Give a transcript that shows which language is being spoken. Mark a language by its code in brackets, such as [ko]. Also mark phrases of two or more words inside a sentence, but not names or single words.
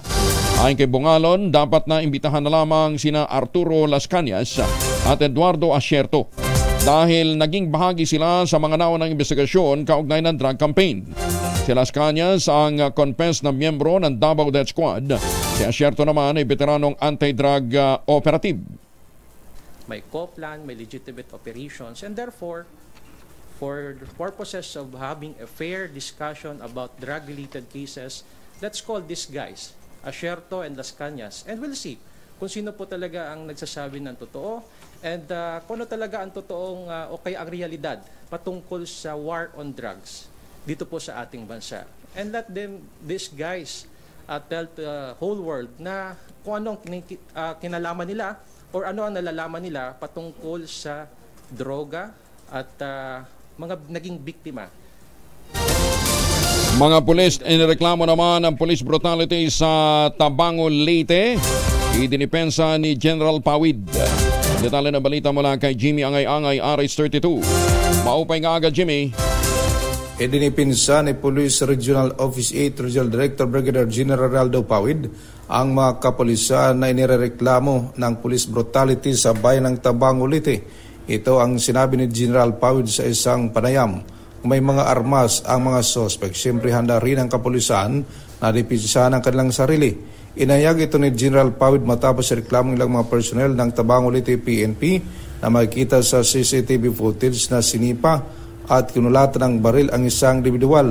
[tl] Ayon kay Bungalon, dapat na imbitahan na lamang sina Arturo Las Cañas at Eduardo Asierto dahil naging bahagi sila sa mga naunang investigasyon kaugnay ng [en] drug campaign. [tl] Si Las Cañas ang confessed na miyembro ng Davao Death Squad. Si Asierto naman ay veteranong [en] anti-drug operative. [tl] May co-plan, may [en] legitimate operations, and therefore, for the purposes of having a fair discussion about drug-related cases, let's call these guys, Asierto and Las Cañas, and we'll see [tl] kung sino po talaga ang nagsasabi ng totoo and kung ano talaga ang totoong o kaya ang realidad patungkol sa [en] war on drugs [tl] dito po sa ating bansa. [en] And let these guys tell the whole world [tl] na kung anong kinalaman nila or ano ang nalalaman nila patungkol sa droga at mga naging biktima. Mga pulis, inireklamo naman ang [en] police brutality [tl] sa Tabango, Leyte. Idinipensa ni General Pawid. Detalye na balita mula kay Jimmy Angay-Angay, RH32. [war] Maupay nga agad, Jimmy. [tl] Idinipinsa ni Police Regional Office 8 Regional Director Brigadier General Raldo Pawid ang mga kapulisan na inireklamo ng [en] police brutality [tl] sa bayan ng Tabango, Leyte. Ito ang sinabi ni General Pawid sa isang panayam. May mga armas ang mga suspect. Siyempre handa rin ang kapulisan na depensahan ang kanilang sarili. Inayag ito ni General Pawid matapos reklamo nilang mga personnel ng Tabango Leyte PNP na makikita sa [en] CCTV footage [tl] na sinipa at kinulatan ng baril ang isang individual.